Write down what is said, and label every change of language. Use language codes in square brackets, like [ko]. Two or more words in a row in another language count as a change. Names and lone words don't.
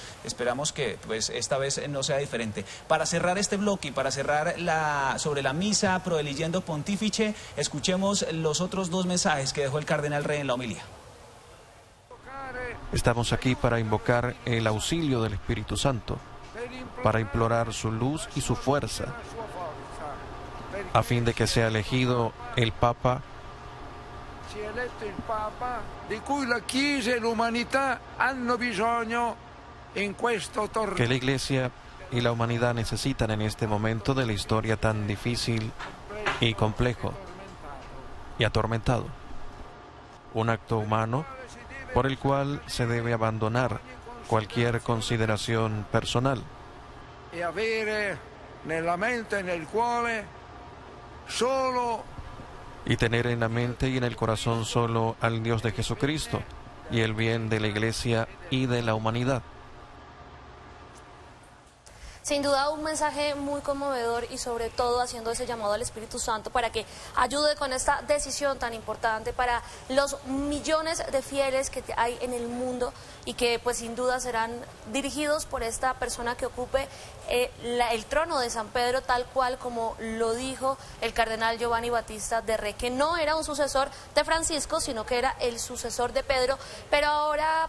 [es] Esperamos que pues esta vez no sea diferente. Para cerrar este bloque y para cerrar sobre la misa Proeligendo Pontifice, escuchemos los otros 2 mensajes que dejó el cardenal Rey en la homilía. Estamos aquí para invocar el auxilio del Espíritu Santo, para implorar su luz y su fuerza, a fin de que sea elegido el Papa, [it] di cui la Chiesa e l'umanità hanno bisogno in questo torneo. [es] que la Iglesia y la humanidad necesitan en este momento de la historia tan difícil y complejo y atormentado. Un acto humano por el cual se debe abandonar cualquier consideración personal. [it] E avere nella mente e nel cuore solo [es] Y tener en la mente y en el corazón solo al Dios de Jesucristo y el bien de la Iglesia y de la humanidad. Sin duda un mensaje muy conmovedor y sobre todo haciendo ese llamado al Espíritu Santo para que ayude con esta decisión tan importante para los millones de fieles que hay en el mundo y que pues sin duda serán dirigidos por esta persona que ocupe el trono de San Pedro, tal cual como lo dijo el cardenal Giovanni Battista de Re, que no era un sucesor de Francisco, sino que era el sucesor de Pedro, pero ahora...